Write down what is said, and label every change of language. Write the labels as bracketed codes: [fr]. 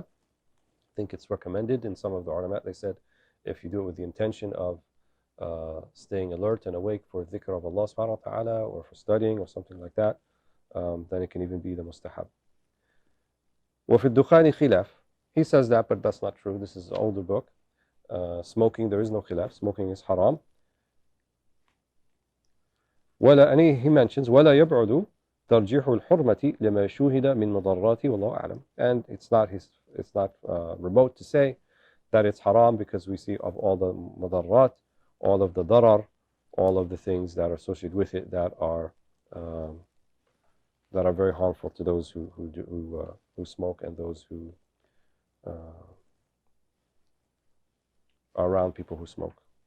[en] I think it's recommended in some of the ulama. They said if you do it with the intention of staying alert and awake for dhikr of Allah subhanahu wa ta'ala, or for studying or something like that, then it can even be the mustahab. [ar] وفي الدخان خلاف. [en] He says that, but that's not true. This is an older book. Smoking, there is no khilaf. Smoking is haram. and he mentions [ar] ولا يبعد ترجيح الحرمة لما شوهد من مضرات والله أعلم. [en] And it's not remote to say that it's haram because we see of all the madarrat, all of the darar, all of the things that are associated with it that are very harmful to those who smoke and those who are around people who smoke.